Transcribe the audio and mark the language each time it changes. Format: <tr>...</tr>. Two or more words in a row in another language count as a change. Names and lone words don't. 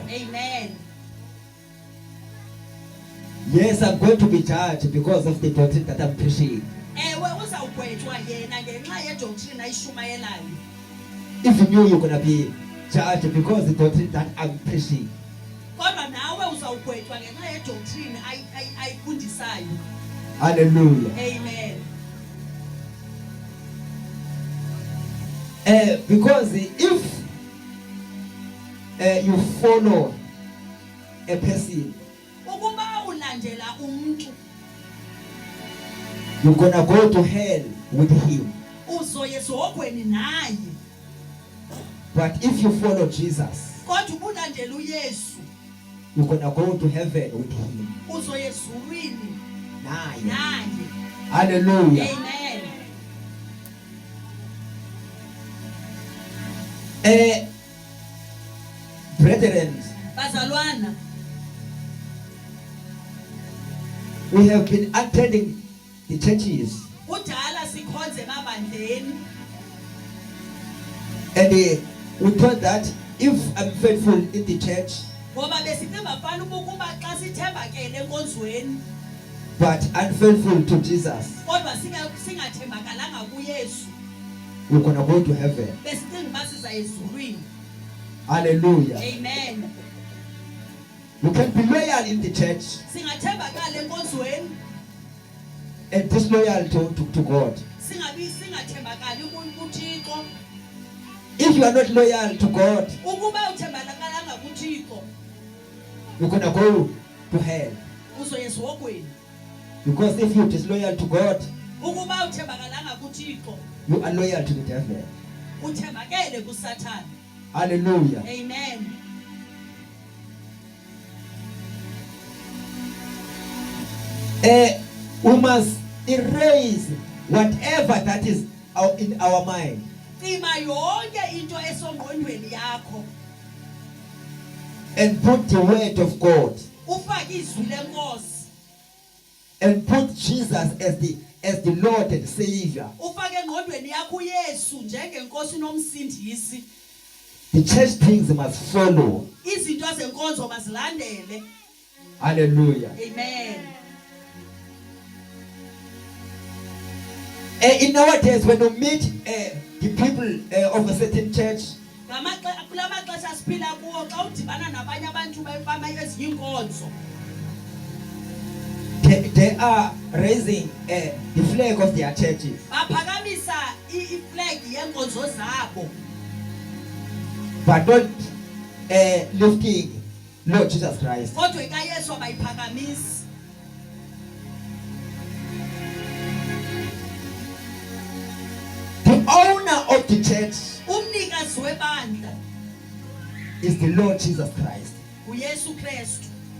<en>Amen. Yes, I'm going to be judged because of the doctrine that I'm preaching.</en> <zu>Ewe uzawugwetshwa yena ngenxa yedoctrine ayishumayelayo.</zu> <en>Even you're going to be judged because the doctrine that I'm preaching.</en> <zu>Kodwa nawe uzawugwetshwa ngenxa yedoctrine ayifundisayo.</zu> <en>Hallelujah. Amen. Because if you follow a person,</en> <zu>Ukuba ulandela umuntu</zu> <en>you're going to go to hell with him.</en> <zu>uzoyesogweni naye.</zu> <en>But if you follow Jesus,</en> <zu>Kodwa ubulandela uYesu</zu> <en>you're going to go to heaven with him.</en> <zu>uzoyezulwini Naye. naye.</zu> <en>Hallelujah. Amen. Brethren,</en> <xh>Bazalwana,</xh> <en>we have been attending the churches,</en> <xh>kudala sikhonze emabandleni.</xh> <en>and we thought that if I'm faithful in the church</en> <xh>Ngoba besicimba mfana ukuba xa sithembakele enkonzweni</xh> <en>but unfaithful to Jesus,</en> <xh>kodwa singathembakalanga kuYesu,</xh> <en>we're going to go to heaven.</en> <xh>besicinga uba siza ezulwini.</xh> <en>Hallelujah. Amen. You can be loyal in the church</en> <xh>Singathembakala enkonzweni,</xh> <en>and disloyal to God.</en> <xh>singathembakali kuThixo.</xh> <en>If you are not loyal to God,</en> <xh>Ukuba uthembakalanga kuThixo,</xh> <en>you're going to go to hell.</en> <xh>uzoyesogweni.</xh> <en>Because if you're disloyal to God,</en> <xh>Ukuba uthembakalanga kuThixo,</xh> <en>you are loyal to the devil.</en> <xh>uthembakele kuSathane.</xh> <en>Hallelujah. Amen. We must erase whatever that is in our mind</en> <xh>Cima yonke into esongqondweni yakho,</xh> <en>and put the word of God</en> <xh>ufake izwi lenkosi,</xh> <en>and put Jesus as the Lord and Savior.</en> <xh>ufake engqondweni yakho uYesu njengenkosi nomsindisi.</xh> <en>The church things must follow.</en> <xh>Izinto zenkonzo mazilandele.</xh> <en>Hallelujah. Amen. In nowadays, when you meet the people of a certain church,</en> <xh>Kula maxesha siphila kuwo xa udibana nabanye abantu ezinye inkonzo,</xh> <en>they are raising the flag of their churches,</en> <xh>baphakamisa iflag yenkonzo zabo,</xh> <en>but not lifting Lord Jesus Christ.</en> <xh>kodwa ikaYesu abayiphakamisi.</xh> <en>The owner of the church</en> <xh>Umnikazi webandla</xh> <en>is the Lord Jesus Christ.</en> <xh>uYesu Kristu.</xh>